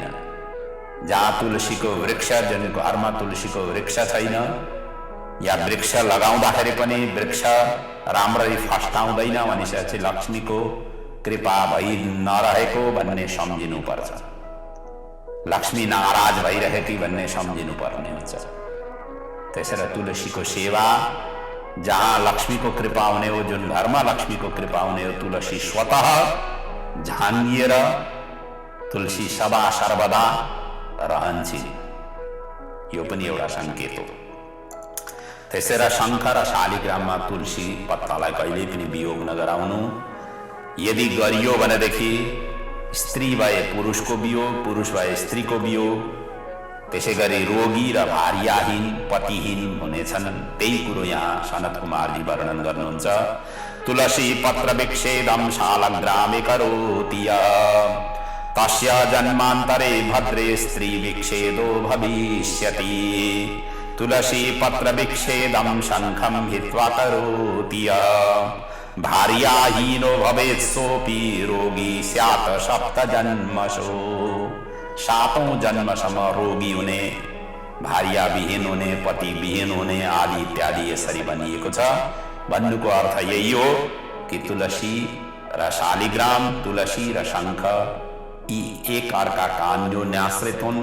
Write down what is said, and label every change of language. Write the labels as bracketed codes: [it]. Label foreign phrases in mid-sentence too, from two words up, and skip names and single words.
[ne] जहाँ तुलसीको वृक्ष, जुन घरमा तुलसीको वृक्ष छैन, या वृक्ष लगाउँदाखेरि पनि वृक्ष राम्ररी फस्टाउँदैन भनेपछि लक्ष्मीको कृपा भई नरहेको भन्ने सम्झिनु पर्छ। लक्ष्मी नाराज भइरहेकी भन्ने सम्झिनु पर्ने हुन्छ। त्यसैले तुलसीको सेवा, जहाँ लक्ष्मीको कृपा हुने हो, जुन घरमा लक्ष्मीको कृपा हुने हो, तुलसी स्वतः झाँगिएर तुलसी सदा सर्वदा रहन्छन्। यो पनि एउटा संकेत हो। त्यसैले शङ्ख र शालिग्राममा तुलसी पत्तालाई कहिल्यै पनि वियोग नगराउनु। यदि गरियो भनेदेखि स्त्री भए पुरुषको वियोग, पुरुष भए स्त्रीको वियोग, त्यसैगरी रोगी र भार्याहीन, पतिहीन हुनेछन्। त्यही कुरो यहाँ सनत कुमारजी वर्णन गर्नुहुन्छ। [sa] तुलसी पत्र विच्छेदम शालग्रामे करोति तस्य जन्मान्तरे भद्रे स्त्री विच्छेदो भविष्यति। तुलसी पत्र विच्छेदम शङ्खं हित्वा करोति भार्याहीनो भवेत् सोऽपि रोगी स्यात् सप्त जन्मसु। [ne] सातौं जन्मसम्म रोगी हुने, भार्या विहीन हुने, पति विहीन हुने आदि इत्यादि यसरी भनिएको छ। भन्नुको अर्थ यही हो कि तुलसी र शालिग्राम, तुलसी र शङ्ख यी एक अर्काका अन्योन्याश्रित हुन्।